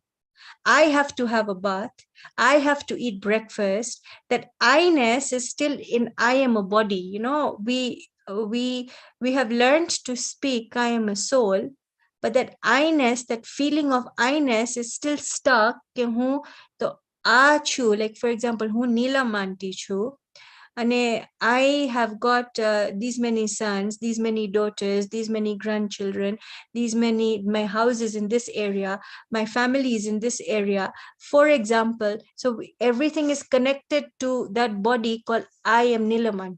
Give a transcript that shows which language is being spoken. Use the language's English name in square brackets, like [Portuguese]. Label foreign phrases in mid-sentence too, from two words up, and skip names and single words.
[English] I have to have a bath. I have to eat breakfast. That I-ness is still in I am a body. You know, we have learned to speak I am a soul, but that I-ness, that feeling of I-ness is still stuck. Like for example, [Gujarati] હું નીલમંતી છું. [English] And I have got these many sons, these many daughters, these many grandchildren, my house is in this area, my family is in this area, for example. So everything is connected to that body called I am Neelamanti.